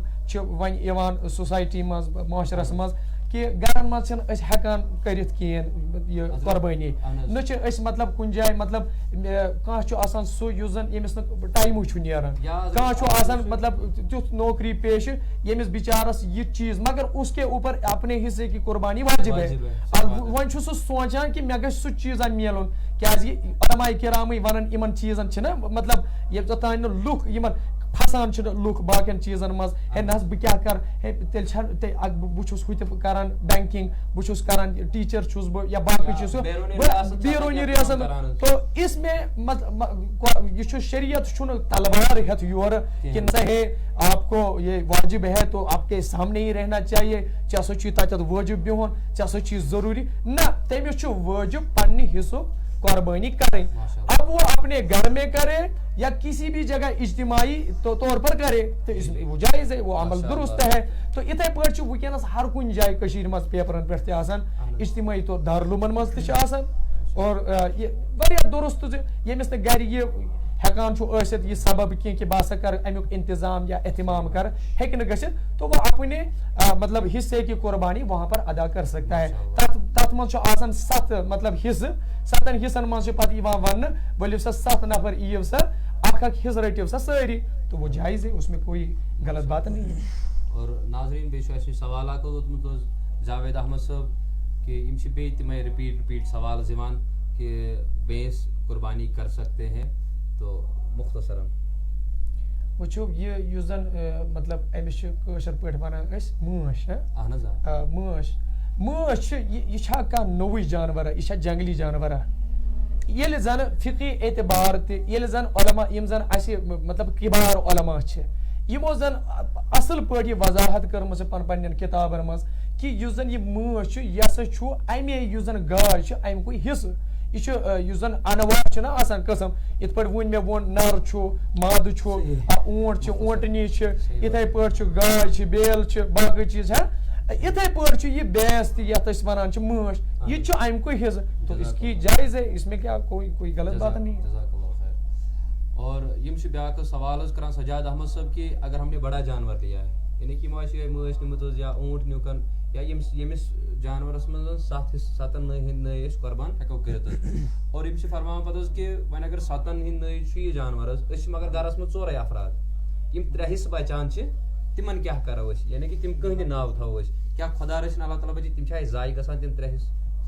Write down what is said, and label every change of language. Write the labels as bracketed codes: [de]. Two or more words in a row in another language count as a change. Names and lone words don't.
[ks] چھِ وۄنۍ یِوان سوسایٹی منٛز معاشرس منٛز کہ گرن منٛز چھِنہٕ أسۍ ہٮ۪کان کٔرِتھ کِہیٖنۍ یہِ قۄربٲنی نہ چھِ أسۍ مطلب کُنہِ جایہِ مطلب کانٛہہ چھُ آسان سُہ یُس زن ییٚمِس نہٕ ٹایمٕے چھُ نیران کانٛہہ چھُ آسان مطلب تیُتھ نوکری پیشہِ ییٚمِس بِچارس یہِ چیٖز [ur] مگر اس کے اوپر اپنے حصے کی قربانی واجب ہے [ks] وۄنۍ چھُ سُہ سونٛچان کہ مےٚ گژھِ سُہ چیٖزا میلُن کیٛازِ علماء کرامٕے ونان یِمن چیٖزن چھِنہ مطلب یوٚتتھ تانۍ نہٕ لُکھ یِمن پھسان چھِ لُکھ باقین چیٖزن منٛز ہے نہ حظ بہٕ کیٛاہ کرٕ ہے تیٚلہِ چھا بہٕ چھُس ہُہ تہِ کران بینکِنگ بہٕ چھُس کران ٹیٖچر چھُس بہٕ یا باقٕے چیٖز بیروٗنی ریاست [ur] تو اس میں [ks] یہ چھُ شریعت چھُنہٕ تلوار ہٮ۪تھ یورٕ کہ نہ ہے [ur] آپ کو یہ واجب ہے تو آپ کے سامنے ہی رہنا چاہیے [ks] ژےٚ ہسا چھُے تتٮ۪تھ وٲجب بِہُن ژےٚ ہسا چھُے ضروٗری نہ تٔمِس چھُ وٲجب پننہِ حصُک قربانی [ur] کریں اب وہ اپنے گھر میں کرے یا کسی بھی جگہ اجتماعی طور پر کرے تو وہ جائز ہے وہ عمل درست ہے [ks] تو اتھے پٲٹھۍ چھُ وٕنکیٚنس ہر کُنہِ جایہِ کٔشیٖرِ منٛز پیپرن پٮ۪ٹھ تہِ آسان اجتماعی طور دارالعلومن منٛز تہِ چھِ آسان اور یہِ واریاہ درست زِ ییٚمِس نہٕ گرِ یہِ ہٮ۪کان چھُ ٲسِتھ یہِ سبب کینٛہہ کہ بہٕ ہسا کرٕ امیُک انتظام یا اہتمام کرٕ ہیٚکہِ نہٕ گٔژھِتھ [ur] تو وہ اپنے مطلب حصے کی قربانی وہاں پر ادا کر سکتا ہے [ks] تتھ منٛز چھُ آسان 7 مطلب حصہٕ 7 حصن منٛز چھُ پتہٕ یِوان وننہٕ ؤلِو سا 7 نفر یِیِو سا اکھ حصہٕ رٔٹِو سا سٲری [ur] تو وہ جائز ہے اس میں کوئی غلط بات نہیں ہے. [ks] اور ناظرین بیٚیہِ چھُ اَسہِ سوال اکھ اوٚتمُت حظ جاوید احمد صٲب کہ یِم چھِ بیٚیہِ تِمے رِپیٖٹ سوال یِوان کہ [ur] بھینس قربانی کر سکتے ہیں [ks] تو مختصراً وٕچھو یہِ یُس زن مطلب أمِس چھِ کٲشِر پٲٹھۍ ونان أسۍ مٲنٛچھ اہن حظ مٲنٛچھ چھِ یہِ چھا کانٛہہ نوٚوُے جانورا یہِ چھا جنگلی جانورا ییٚلہِ زن فقی اعتبار تہِ ییٚلہِ زن علما یِم زن اَسہِ مطلب کِبار علما چھِ یِمو زن اصل پٲٹھۍ یہِ وضاحت کٔرمٕژ چھِ پننٮ۪ن کِتابن منٛز کہ یُس زن یہِ مٲنٛچھ چھُ یہِ ہسا چھُ امے یُس زن گاے چھِ امیُکُے حصہٕ یہِ چھُ یُس زن انواع چھُنہ آسان قٕسم یِتھ پٲٹھۍ وۄنۍ مےٚ ووٚن نر چھُ مادٕ چھُ اونٹ چھُ اونٹنی چھِ یِتھے پٲٹھۍ چھُ گاے چھِ بیل چھِ باقٕے چیٖز ہا یِتھے پٲٹھۍ چھُ یہِ بھینس تہِ یتھ أسۍ ونان چھِ مٲنٛچھ یہِ تہِ چھُ امیُکُے حصہٕ [ur] تو اس کی جائز ہے اس میں کیا کوئی غلط بات نہیں ہے. [ks] اور یم چھِ بیاکھ سوال حظ کران سجاد احمد صٲب کہ [ur] اگر ہم نے بڑا جانور لیا ہے [ks] یعنی کہ یِمو آسہِ مٲنٛچھ نِمٕژ حظ یا اونٹ نیُکن یا ییٚمِس جانورس منٛز 7 نٔے ہٕنٛدۍ نٔے أسۍ قۄربان ہٮ۪کو کٔرِتھ حظ اور یِم چھِ فرماوان پتہٕ حظ کہ وۄنۍ اگر 7 ہٕنٛدۍ نٔے چھُ یہِ جانور حظ أسۍ چھِ مگر گرس منٛز 4 افراد یِم 3 حصہٕ بچان چھِ تِمن کیٛاہ کرو أسۍ یعنی کہ تِم کٕہٕنٛدِ ناو تھاوو أسۍ کیٛاہ خۄدا رٔچھِنۍ اللہ تعالیٰ بچٲیِن تِم چھا اَسہِ ضایہِ گژھان تِم 3 حصہٕ